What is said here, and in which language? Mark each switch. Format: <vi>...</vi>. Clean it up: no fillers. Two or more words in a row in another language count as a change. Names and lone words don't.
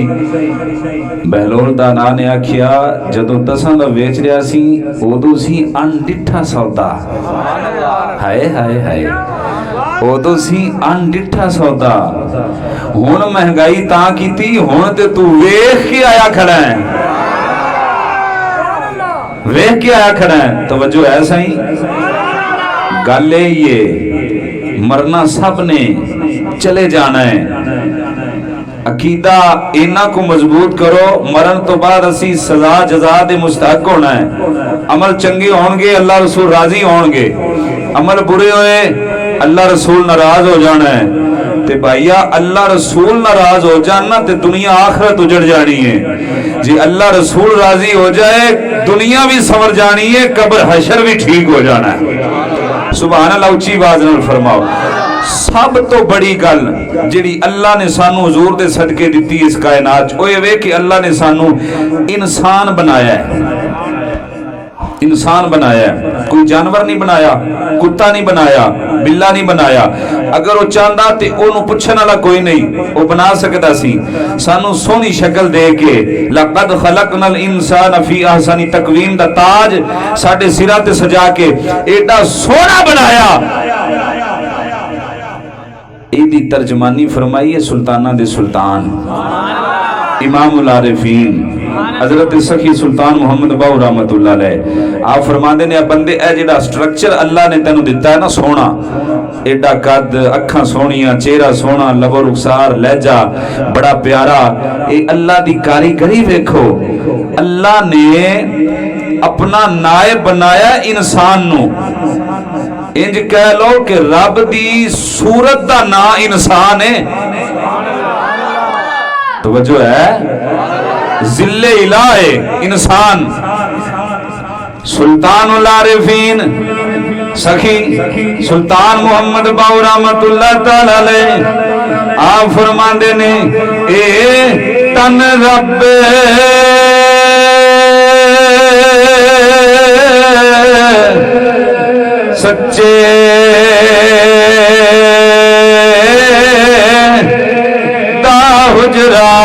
<pa>بہلول دا نا نے آکھیا جدوں 10 دا ویچ رہا سی اودوں سی انڈٹھا سودا. ہائے ہائے ہائے، اودوں سی انڈٹھا سودا. ہن مہنگائی تاں کیتی، ہن تے تو ویکھ کے آیا کھڑا ہے، ویکھ کے آیا کھڑا ہے. توجہ ہے صحیح گل یہ، مرنا سب نے، چلے جانا ہے. عقیدہ انا کو مضبوط کرو، مرن تو بعد اسی سزا جزا دے مستحق ہونا ہے. عمل چنگے ہوں گے اللہ رسول راضی ہوں گے، عمل برے ہوئے اللہ رسول ناراض ہو جانا ہے. تے بھائیا اللہ رسول ناراض ہو جانا تے دنیا آخرت اجڑ جانی ہے. جی اللہ رسول راضی ہو جائے دنیا بھی سنور جانی ہے، قبر حشر بھی ٹھیک ہو جانا ہے.</pa> <ar>سبحان الله,</ar> <pa>اچی آواز نال فرماؤ. سب تو بڑی گل جہڑی اللہ نے سانوں حضور دے صدقے دتی اس کائنات چ، اوہ وے کہ اللہ نے سانوں انسان بنایا ہے. انسان بنایا ہے، کوئی جانور نہیں بنایا، کتا نہیں بنایا، بلا نہیں بنایا. اگر وہ چاہتا تو اونوں پچھن والا کوئی نہیں، وہ بنا سکتا سی. سانوں سوہنی شکل دے کے</pa> <ar>لقد خلقنا الإنسان في أحسن تقويم</ar> <pa>دا تاج ساڈے سراں تے سجا کے ایڈا سوہنا بنایا. اہدی ترجمانی فرمائی ہے سلطاناں دے سلطان امام العارفین حضرت سخی سلطان محمد باہو</pa> <ar>رحمة الله عليه.</ar> <pa>آپ فرماتے نے بندے اے جہڑا سٹرکچر اللہ نے تینوں دتا ہے نا سوہنا، ایڈا قد، اکھاں سوہنیاں، چہرہ سوہنا، لب و رخسار، لہجہ بڑا پیارا، یہ اللہ دی کاریگری دیکھو. اللہ نے اپنا نائب بنایا انسان نوں. انج کہہ لو کہ رب دی صورت دا نا انسان ہے. توجہ ہے، ظل الٰہی انسان. سلطان العارفین سخی سلطان محمد باہو</pa> <ar>رحمة الله تعالى عليه</ar> <pa>آپ فرماتے نے اے تن رب سچے دا حجرہ</pa>